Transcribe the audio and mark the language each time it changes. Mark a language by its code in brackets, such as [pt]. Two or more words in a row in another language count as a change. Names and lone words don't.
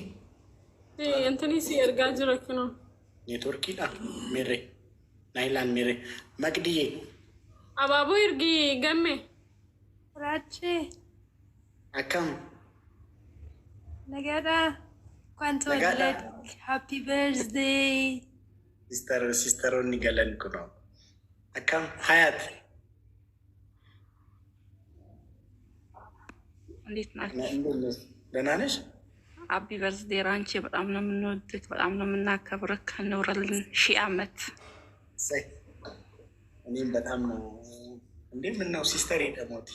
[om] Antanii si ergaa jira kunoo. Neetworkiidha mirre. Naayilaan mirre. Maqdiyee. Abaaboo ergi gamme. Raachee. Akkam? Nagaadha. Kwaan tolleet. [en] Happy birthday. [om] Sisteroonni galan kunoo. Akkam? Hayaat. [am] እንዴት ናችሁ? ደህና ነሽ? [en] happy birthday [am] ራንቺ። በጣም ነው የምንወድክ፣ በጣም ነው የምናከብርክ። ከኖረልን 1000 ዓመት። እኔም በጣም ነው እንዴ ምነው ሲስተር ደሞት